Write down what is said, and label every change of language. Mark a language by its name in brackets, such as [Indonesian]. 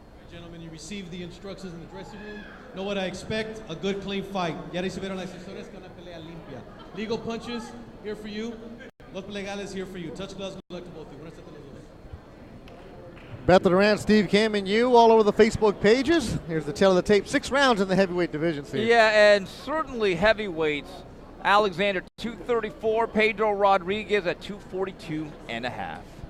[English] Gentlemen, you received the instructions in the dressing room. Know what I expect? A good, clean fight. [Spanish] Ya recibieron las instrucciones con una pelea limpia. [English] Legal punches, here for you. [Spanish] Los legales, [English] here for you. Touch gloves, good luck to both of you. [Spanish] Buenas tardes a los dos. [English] Beth Durant, Steve Kim, and you all over the Facebook pages. Here's the tail of the tape. 6 rounds in the heavyweight division, Steve. Yeah, and certainly heavyweights. Alexander 234, Pedro Rodriguez at 242.5.